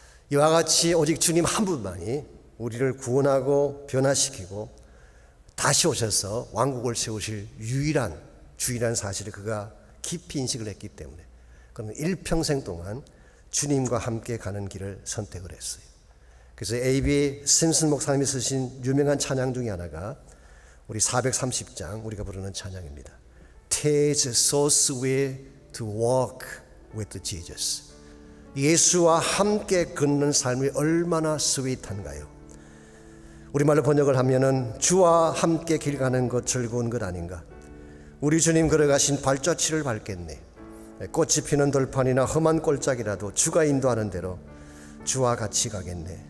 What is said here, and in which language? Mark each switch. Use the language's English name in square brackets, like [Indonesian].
[Korean] 이와 같이 오직 주님 한 분만이 우리를 구원하고 변화시키고 다시 오셔서 왕국을 세우실 유일한 주일한 사실을 그가 깊이 인식을 했기 때문에 그는 일평생 동안 주님과 함께 가는 길을 선택을 했어요. 그래서 A.B. 심슨 목사님이 쓰신 유명한 찬양 중에 하나가 우리 430장 우리가 부르는 찬양입니다. [English] Tis so sweet to walk with Jesus. [Korean] 예수와 함께 걷는 삶이 얼마나 스윗한가요? 우리말로 번역을 하면은 주와 함께 길 가는 것 즐거운 것 아닌가? 우리 주님 걸어가신 발자취를 밟겠네. 꽃이 피는 들판이나 험한 꼴짝이라도 주가 인도하는 대로 주와 같이 가겠네.